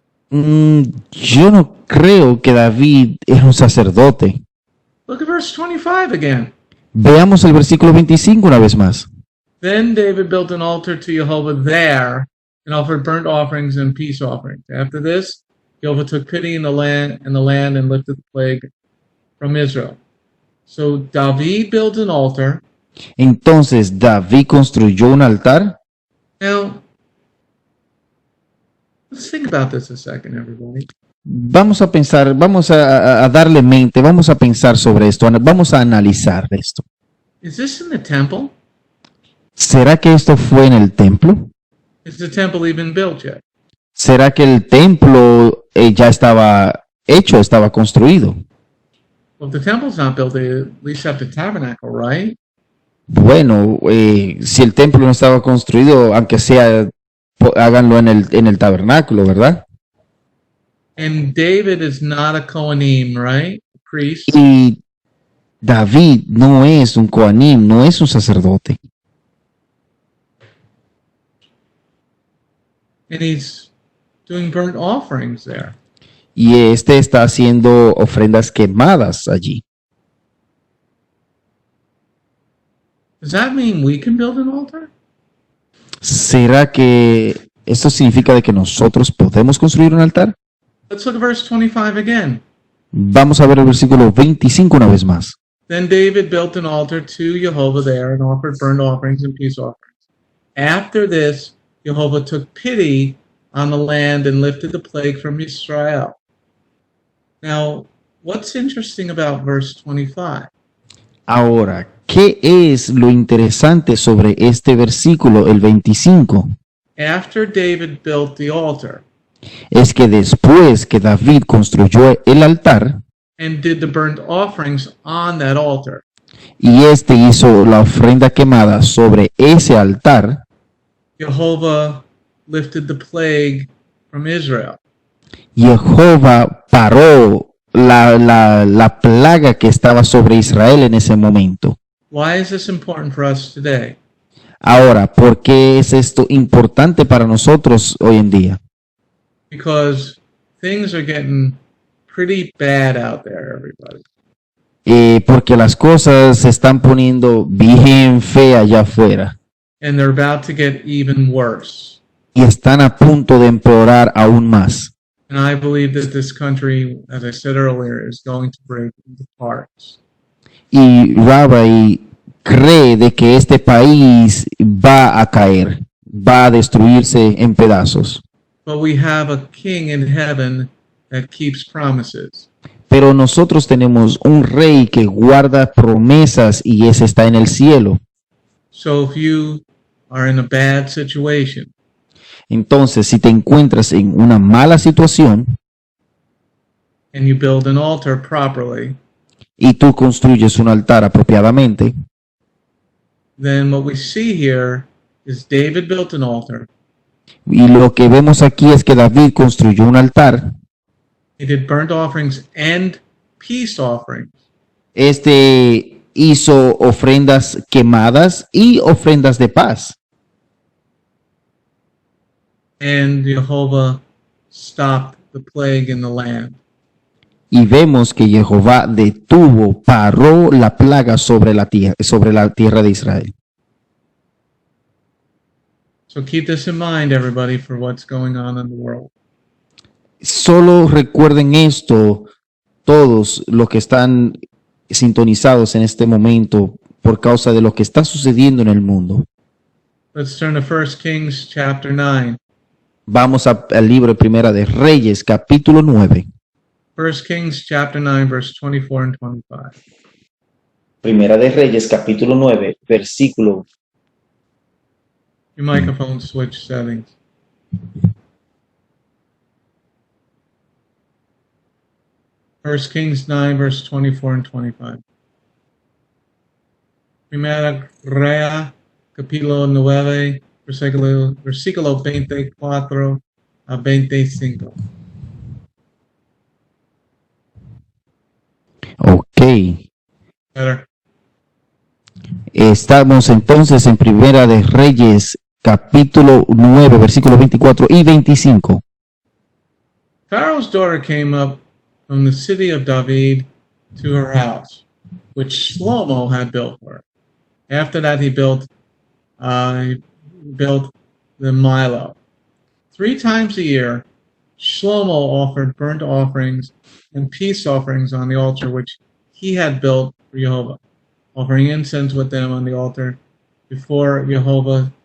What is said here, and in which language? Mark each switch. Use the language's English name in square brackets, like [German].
[Spanish] Yo no creo que David era un sacerdote. [English] Look at verse 25 again. [Spanish] Veamos el versículo 25 una vez más. [English] Then David built an altar to Jehovah there and offered burnt offerings and peace offerings. After this, Jehovah took pity in the land and lifted the plague from Israel. So David built an altar. [Spanish] Entonces David construyó un altar. [English] Now, let's think about this a second, everybody. [Spanish] Vamos a pensar, vamos a darle mente, vamos a pensar sobre esto, vamos a analizar esto. [English] Is this in the temple? [Spanish] ¿Será que esto fue en el templo? [English] Is the temple even built yet? [Spanish] ¿Será que el templo ya estaba hecho, estaba construido? [English] Well, if the temple's not built, they at least have the tabernacle, right? [Spanish] Bueno, si el templo no estaba construido, aunque sea, háganlo en el tabernáculo, ¿verdad? [English] And David is not a Kohanim, right? Priest. [Spanish] Y David no es un Coanim, no es un sacerdote. [English] And he's doing burnt offerings there. [Spanish] Y está haciendo ofrendas quemadas allí. [English] Does that mean we can build an altar? [Spanish] ¿Será que esto significa de que nosotros podemos construir un altar? [English] Let's look at verse 25 again. [Spanish] Vamos a ver el versículo 25 una vez más. [English] Then David built an altar to Jehovah there and offered burnt offerings and peace offerings. After this, Jehovah took pity on the land and lifted the plague from Israel. Now, what's interesting about verse 25? [Spanish] Ahora, ¿qué es lo interesante sobre este versículo, el 25? [English] After David built the altar [Spanish] Es que después que David construyó el altar [English] and did the burnt offerings on that altar, [Spanish] y hizo la ofrenda quemada sobre ese altar, [English] Jehovah lifted the plague from Israel. [Spanish] Jehová paró la plaga que estaba sobre Israel en ese momento. [English] Why is this important for us today? [Spanish] Ahora, ¿por qué es esto importante para nosotros hoy en día? [English] Because things are getting pretty bad out there, everybody. [Spanish] Porque las cosas se están poniendo bien feas allá afuera [English] And they're about to get even worse. [Spanish] y están a punto de empeorar aún más. [English] And I believe that this country, as I said earlier, is going to break into parts. [Spanish] Y Rabbi cree de que este país va a caer, va a destruirse en pedazos. [English] But we have a king in heaven that keeps promises. [Spanish] Pero nosotros tenemos un rey que guarda promesas y ese está en el cielo. [English] So if you are in a bad situation [Spanish] Entonces, si te encuentras en una mala situación [English] and you build an altar properly, [Spanish] y tú construyes un altar apropiadamente, [English] then what we see here is David built an altar. [Spanish] y lo que vemos aquí es que David construyó un altar. [English] He did burnt offerings and peace offerings. [Spanish] Este hizo ofrendas quemadas y ofrendas de paz. [English] And Jehovah stopped the plague in the land. [Spanish] Y vemos que Jehová detuvo, paró la plaga sobre la tierra de Israel. [English] So keep this in mind, everybody, for what's going on in the world. [Spanish] Solo recuerden esto, todos los que están sintonizados en este momento por causa de lo que está sucediendo en el mundo. [English] Let's turn to 1 Kings chapter 9. [Spanish] Vamos al libro de Primera de Reyes, capítulo 9. [English] 1 Kings chapter 9, verse 24 and 25. [Spanish] Primera de Reyes, capítulo 9, versículo. [English] Your microphone switch settings. First Kings 9, verse 24 and 25. [Spanish] Primera Rea, capítulo 9, versículo 24 a 25. [English] Ok. Better. [Spanish] Estamos entonces en Primera de Reyes, capítulo 9, versículos 24 y 25. [English] Pharaoh's daughter came up from the city of David to her house, which Shlomo had built for her. After that, he built the Milo. 3 times a year, Shlomo offered burnt offerings and peace offerings on the altar which he had built for Jehovah, offering incense with them on the altar before Jehovah.